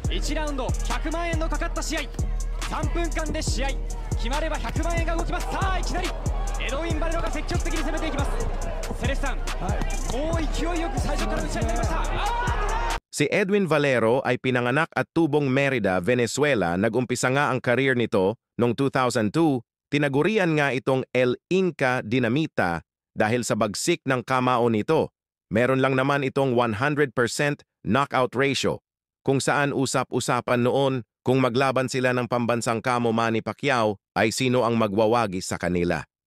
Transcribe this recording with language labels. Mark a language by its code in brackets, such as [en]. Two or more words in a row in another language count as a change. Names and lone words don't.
[ja] 1 ラウンド100万円のかかった試合、3分間で試合決まれば100万円が動きます。さあいきなりエドウィン・バレロが積極的に攻めていきます。セレスさん、もう勢いよく最初から打ち合いになりました。 [tl] Si Edwin Valero ay pinanganak at tubong Merida, Venezuela. Nag-umpisa nga ang career nito noong 2002. Tinagurian nga itong El Inca Dinamita dahil sa bagsik ng kamao nito. Meron lang naman itong 100% [en] knockout ratio, [tl] kung saan usap-usapan noon kung maglaban sila ng pambansang kamo Manny Pacquiao ay sino ang magwawagi sa kanila.